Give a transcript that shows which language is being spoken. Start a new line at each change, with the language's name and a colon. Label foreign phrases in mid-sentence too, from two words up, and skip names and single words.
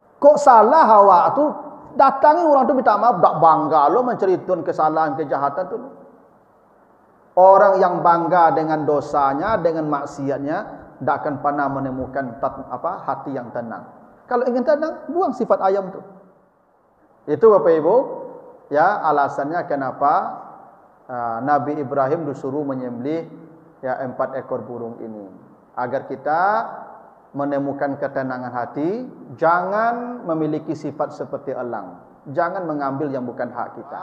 Minangkabau: Kok salah awak tu, datangi orang tu minta maaf, tak bangga lo menceritakan kesalahan kejahatan tu.
Indonesian: Orang yang bangga dengan dosanya, dengan maksiatnya, tak akan pernah menemukan hati yang tenang. Kalau ingin tenang, buang sifat ayam tu. Itu Bapak Ibu, ya alasannya kenapa Nabi Ibrahim disuruh menyembelih 4 ekor burung ini, agar kita menemukan ketenangan hati, jangan memiliki sifat seperti elang, jangan mengambil yang bukan hak kita.